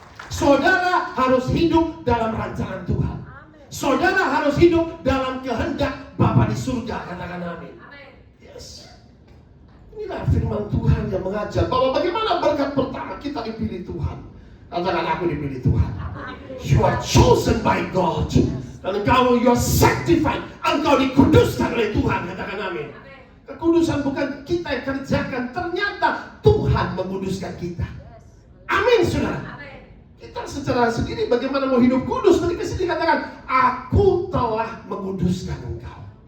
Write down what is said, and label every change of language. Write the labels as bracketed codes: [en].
[id] Saudara harus hidup dalam rancangan Tuhan. Saudara harus hidup dalam kehendak Bapa di surga. Katakan amin. Yes. Inilah firman Tuhan yang mengajar bahwa bagaimana berkat pertama kita dipilih Tuhan. Katakan, aku dipilih Tuhan. [en] You are chosen by God. [id] Dan engkau, [en] you are sanctified. [id] Engkau dikuduskan oleh Tuhan. Katakan amin. Kekudusan bukan kita yang kerjakan. Ternyata Tuhan menguduskan kita. Amin, saudara. Kita secara sendiri bagaimana mau hidup kudus. Tadi kesini katakan, aku telah menguduskan engkau.